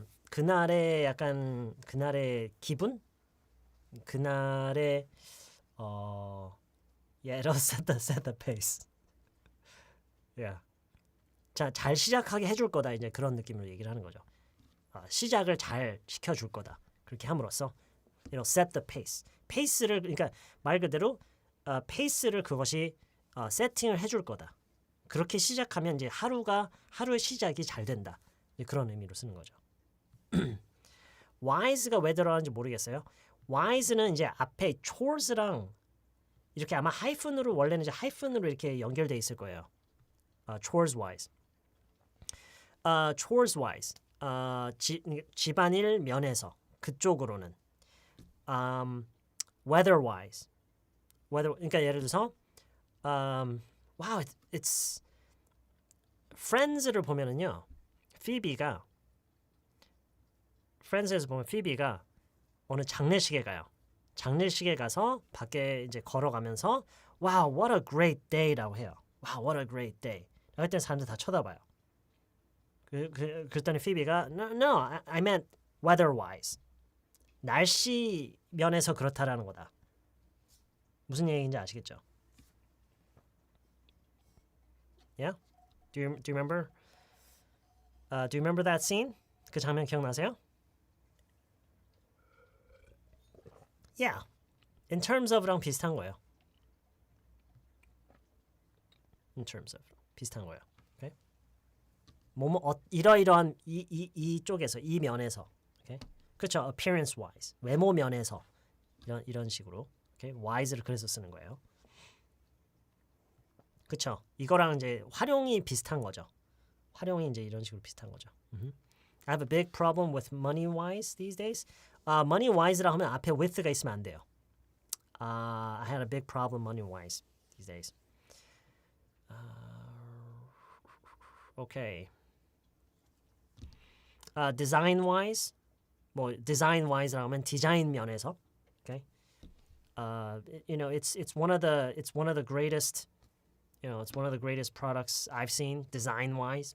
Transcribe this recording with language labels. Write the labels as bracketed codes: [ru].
[ko] 그날의 약간 그날의 기분? 그날의 [en] yeah, it'll set the pace. Yeah. [ko] 자, 잘 시작하게 해줄 거다. 이제 그런 느낌으로 얘기를 하는 거죠. 시작을 잘 시켜줄 거다. 그렇게 함으로써 [en] it'll set the pace. [ko] 페이스를 그러니까 말 그대로 페이스를 그것이 세팅을 해줄 거다. 그렇게 시작하면 이제 하루의 시작이 잘 된다. 그런 의미로 쓰는 거죠. wise가 왜 들어가는지 모르겠어요. wise는 이제 앞에 chores랑 이렇게 아마 하이픈으로 원래는 이제 하이픈으로 이렇게 연결돼 있을 거예요. chores wise. chores wise. 집안일 면에서 그쪽으로는 weather wise. 그러니까 예를 들어서 [en] wow, it's [ko] Friends를 보면은요. Friends에서 보면 Phoebe가 어느 장례식에 가요. 장례식에 가서 밖에 이제 걸어가면서 [en] wow, what a great day라고 [ko] 해요. [en] wow, what a great day. [ko] 할 때 사람들 다 쳐다봐요. 그랬더니 [en] Phoebe가 no, I meant weather-wise. [ko] 날씨 면에서 그렇다라는 거다. 무슨 얘기인지 아시겠죠? [en] Yeah? Do you remember? Do you remember that scene? [ko] 그 장면 기억나세요? [en] Yeah. In terms of랑 [ko] 비슷한 거예요. [en] In terms of [ko] 비슷한 거예요. [en] Okay? [ko] 이러이러한 이 쪽에서 이 면에서. [en] Okay? [ko] 그렇죠. [en] Appearance wise. [ko] 외모 면에서 이런 식으로. [en] Okay? [ko] wise를 그래서 쓰는 거예요. 그렇죠. 이거랑 이제 활용이 비슷한 거죠. 활용이 이제 이런 식으로 비슷한 거죠. [en] I have a big problem with money wise these days. [ko] money wise라 하면 앞에 with가 있으면 안 돼요. [en] I had a big problem money wise these days. Okay. design wise. [ko] 뭐 design wise라 하면 디자인 면에서. [en] Okay. You know, it's one of the greatest it's one of the greatest products I've seen design wise.